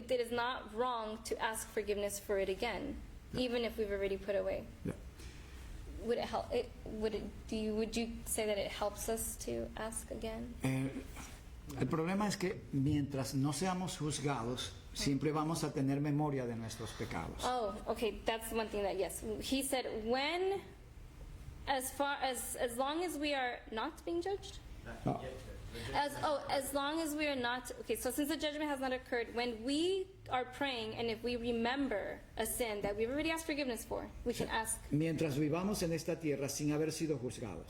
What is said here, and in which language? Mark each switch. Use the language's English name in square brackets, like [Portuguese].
[English] It is not wrong to ask forgiveness for it again, even if we've already put away. Yeah. Would it help? Would you say that it helps us to ask again? [Spanish] El problema es que mientras no seamos juzgados, siempre vamos a tener memoria de nuestros pecados. [English] Oh, okay, that's one thing that, yes. He said, when, as long as we are not being judged? No. As long as we are not, okay, so since the judgment has not occurred, when we are praying and if we remember a sin that we've already asked forgiveness for, we can ask. [Spanish] Mientras vivamos en esta tierra sin haber sido juzgados.